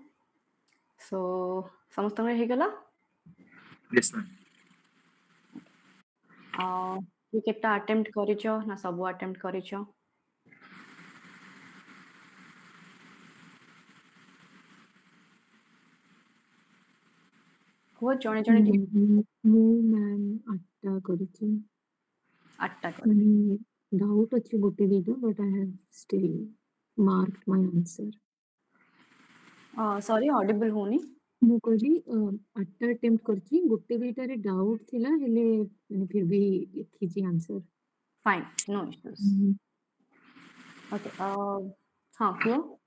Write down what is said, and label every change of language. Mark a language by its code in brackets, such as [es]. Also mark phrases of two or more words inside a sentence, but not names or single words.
[or] So, ସମସ୍ତଙ୍କର ହେଇଗଲା? [en] Yes, ma'am. [or] କି କେତେଟା attempt କରିଛ ନା ସବୁ attempt କରିଛ? କୁହ ଜଣେ ଜଣେ ମୁଁ ମ୍ୟାମ୍ 8ଟା କରିଛି। 8ଟା କରି ମାନେ ଡାଉଟ୍ ଅଛି ଗୋଟେ ଦିଟା [en] but I have still marked my answer. sorry audible [or] ହଉନି। ମୁଁ କହିଲି 8ଟା ଆଟେମ୍ପ୍ଟ କରିଛି, ଗୋଟେ ଦିଟାରେ ଡାଉଟ୍ ଥିଲା ହେଲେ ମାନେ [hi] फिर भी [or] ଲେଖିଛି ଆନ୍ସର। [en] Fine, no issues. [or] Okay, ହଁ କୁହ।